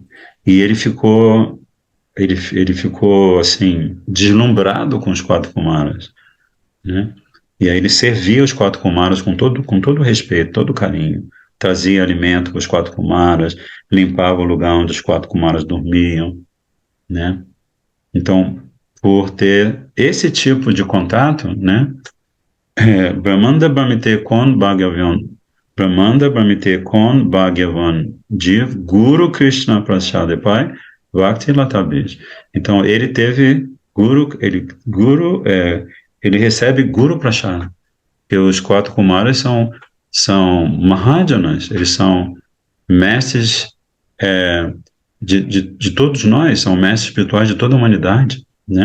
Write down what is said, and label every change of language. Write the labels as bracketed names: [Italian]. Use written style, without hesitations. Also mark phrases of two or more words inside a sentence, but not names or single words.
[Portuguese] E ele ficou assim, deslumbrado com os 4 kumaras, né? E aí ele servia os 4 kumaras com todo respeito, todo carinho. Trazia alimento para os 4 kumaras, limpava o lugar onde os 4 kumaras dormiam, né? Então, por ter esse tipo de contato, né? [Bangla] ব্রহ্মাণ্ড ভ্রমিতে কোন ভাগ্যবান, ব্রহ্মাণ্ড ভ্রমিতে কোন ভাগ্যবান জীব গুরু কৃষ্ণ প্রসাদে পায় ভক্তি লতাবীজ. [Portuguese] Então, ele teve ele recebe [Sanskrit] गुरु प्रसाद, [Portuguese] que os 4 Kumaras são Mahajanas, eles são mestres de todos nós, são mestres espirituais de toda a humanidade, né?